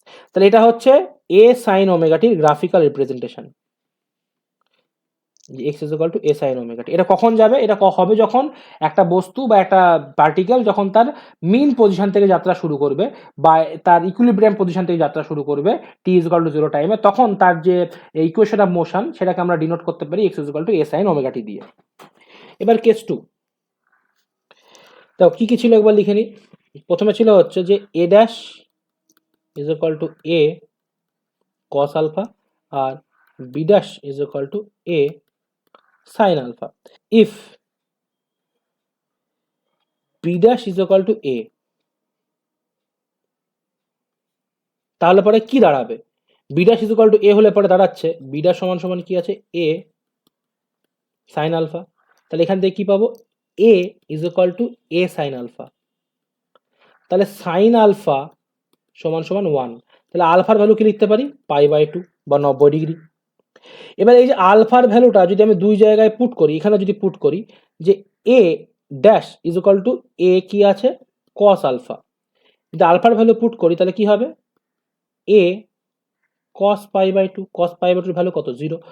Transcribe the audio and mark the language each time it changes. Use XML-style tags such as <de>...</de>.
<bn>তাহলে এটা হচ্ছে a sin ওমেগা টির গ্রাফিক্যাল রিপ্রেজেন্টেশন, যে x is equal to a sin omega t. এটা কখন যাবে, এটা হবে যখন একটা বস্তু বা একটা পার্টিকেল যখন তার মিন পজিশন থেকে যাত্রা শুরু করবে বা তার ইকুইলিব্রিয়াম পজিশন থেকে যাত্রা শুরু করবে t ইজ ইকুয়াল টু 0 টাইমে, তখন তার যে ইকুয়েশন অফ মোশন সেটাকে আমরা ডিনোট করতে পারি x is equal to a sin omega t দিয়ে। এবার কেস 2, তো কি কি ছিল একবার লিখে নি। প্রথমে ছিল হচ্ছে যে</bn> <en>a dash is equal to a cos alpha আর b dash is equal to a sin alpha. If b dash is equal to a,</en> <bn>তাহলে পরে কি দাঁড়াবে,</bn> <en>b dash is equal to a</en> <bn>হলে পরে দাঁড়াচ্ছে</bn> <en>b dash</en> <bn>সমান সমান কি আছে,</bn> <en>a sin alpha।</en> <bn>তাহলে এখান থেকে কি পাবো,</bn> <en>a is equal to a sin alpha।</en> <bn>তাহলে sin alpha সমান সমান 1। তাহলে আলফার ভ্যালু কি লিখতে পারি, π/2 বা 90 ডিগ্রি। এবার এই যে আলফার ভ্যালুটা যদি আমি দুই জায়গায় পুট করি, এখানে যদি পুট করি যে a dash is equal to a কি আছে, cos আলফা, যদি আলফার ভ্যালু পুট করি তাহলে কি হবে, a cos π/2, cos π/2 ভ্যালু কত, 0।</bn>